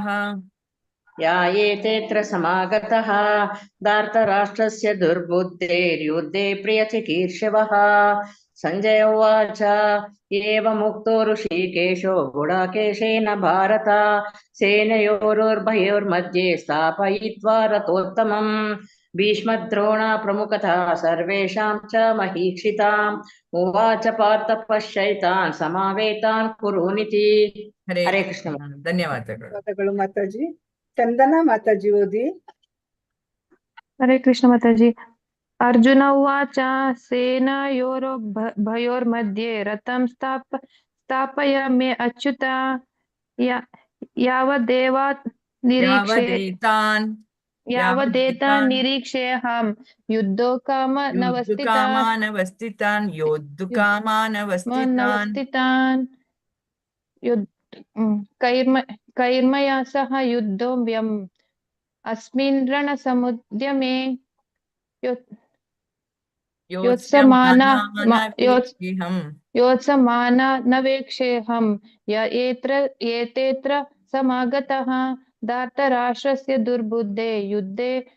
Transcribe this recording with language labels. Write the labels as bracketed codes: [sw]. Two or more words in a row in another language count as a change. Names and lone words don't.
[sa] ಯಾಯೇತೇತ್ರ ಸಮಾಗತಃ ಧಾರ್ತರಾಷ್ಟ್ರಸ್ಯ ದುರ್ಬುದ್ಧೇರ್ಯುದ್ಧೇ ಪ್ರಿಯಚಿಕೀರ್ಷವಃ. ಸಂಜಯ ಉವಾಚ ಏವಮುಕ್ತೋ ಋಷಿಕೇಶೋ ಗುಡಾಕೇಶೇನ ಭಾರತ ಸೇನಯೋರುರ್ಭಯೋರ್मध्ये ಸ್ಥಾಪಯಿತ್ವಾ ರಥೋತ್ತಮಂ ಭೀಷ್ಮದ್ರೋಣ ಪ್ರಮುಖತಃ ಸರ್ವೇಷಾಂ ಚ ಮಹೀಕ್ಷಿತಾಂ ಉವಾಚ ಪಾರ್ಥ ಪಶ್ಯೈತಾನ್ ಸಮಾವೇತಾನ್ ಕುರುನಿತಿ. ಹರೇ ಕೃಷ್ಣ. [kn] ಧನ್ಯವಾದಗಳು. ಧನ್ಯವಾದಗಳು ಮಾತಾಜಿ. ಚಂದನಾ ಮಾತಾಜಿ ಓದಿ. [sa] ಹರೇ ಕೃಷ್ಣ ಮಾತಾಜಿ. ಅರ್ಜುನ ಉವಾಚ ಸೇನಯೋರ್ಭಯೋರ್मध्ये ರಥಂ ಸ್ಥಾಪಯಾಮ್ಯ ಅಚ್ಯುತ ಯಾವದೇತಾನ್ ನಿರೀಕ್ಷೇಹಂ ಯೋದ್ಧುಕಾಮಾನವಸ್ಥಿತಾನ್. ಕೈರ್ಮಯಾ ಸಹ ಯೋದ್ಧವ್ಯಂ ಅಸ್ಮಿನ್ ರಣಸಮುದ್ಯಮೇ योत्समानवेक्षेऽहं य एतेऽत्र समागतः धार्तराष्ट्रस्य दुर्बुद्धे युद्धे